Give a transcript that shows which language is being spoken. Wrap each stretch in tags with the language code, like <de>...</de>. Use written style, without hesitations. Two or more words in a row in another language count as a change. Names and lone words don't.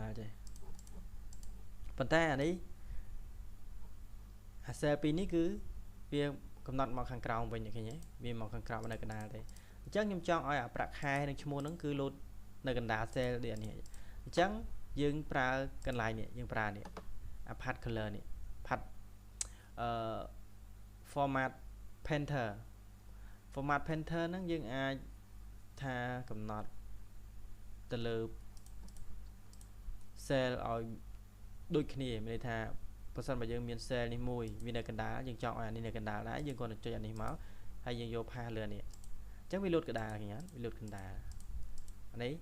<km>ប៉ុន្តែអានេះអាcell 2នេះគឺវាកំណត់មកខាងក្រោមវិញឃើញទេវាមកខាងក្រោមនៅកណ្ដាលទេអញ្ចឹងខ្ញុំចង់ឲ្យអាប្រាក់ខែនិងឈ្មោះហ្នឹងគឺលោតនៅកណ្ដាល cell នេះអញ្ចឹងយើងប្រើកន្លែងនេះយើងប្រើនេះអា</km> <en>pad color</en> <km>នេះ</km> <en>pad format painter</en> <km>ហ្នឹងយើងអាចថាកំណត់ទៅលើ cell ឲ្យដូចគ្នាមានន័យថាបើសិនបើយើងមាន cell នេះមួយវានៅកណ្ដាលយើងចង់ឲ្យអានេះនៅកណ្ដាលដែរយើងគ្រាន់តែចុចអានេះមកហើយយើងយកផាសលើនេះអញ្ចឹងវាលោតកណ្ដាលឃើញអត់វាលោតកណ្ដាលអានេះ</km>